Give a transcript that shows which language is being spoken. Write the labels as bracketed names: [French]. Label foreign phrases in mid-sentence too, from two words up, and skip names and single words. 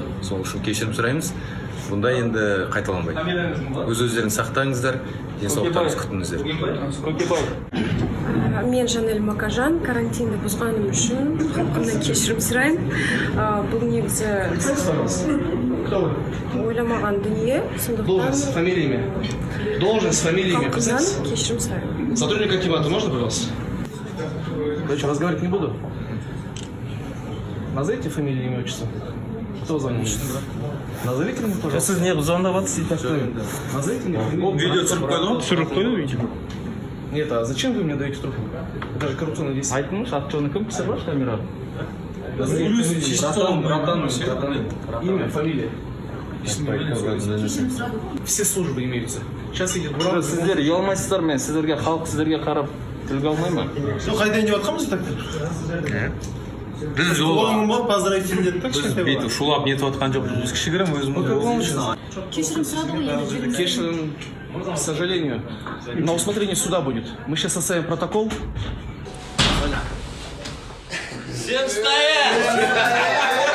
[Kazakh] Сол үшін кешірім сұраймыз. Бұндай енді қайталанбайды. Өз-өздерін сақтаңыздар, денсаулықтарыңыз күтіңіздер. Мен Жанель Макажан, карантинді бұзғаным үшін халқымнан кешірім сұраймын. Бұл негізі ойламаған дүние, [Russian] Должность, фамилия, имя. Должность, фамилия, имя. [Kazakh] халқымнан кешірім сұраймын. [Russian] Сотрудник Акимата, можно, пожалуйста? Короче, разговаривать не буду. Назовите фамилию, имя, отчество. Кто звонит? Назовите мне, пожалуйста. [Kazakh] Сіз не звондап жатырсыз? [Russian] Назовите мне фамилию. [Kazakh] Видео түсіріп қойды ғой? Түсіріп қойды видео. [Russian] Нет, а зачем вы мне даете трубку? Это же коррупционное действие. [Kazakh] Айтыңызшы, аты жөні кім? Пісір бар камераға? братан. [Russian] Имя, фамилия. Все службы имеются. Сейчас идет буран. [Kazakh] Сіздер ұялмайсыздар, мен сіздерге, халық сіздерге қарап тілге алмай ма? Қайдан деп жатқанбыз так? біз поздравительный деді так біз бүйтіп шулап нетіп жатқан жоқпыз, біз кішігірім өзіміз. Кешірім сұрады ғой енді. Кешірім, [Russian] к сожалению, на усмотрение суда будет. Мы сейчас составим протокол. Всем стоять!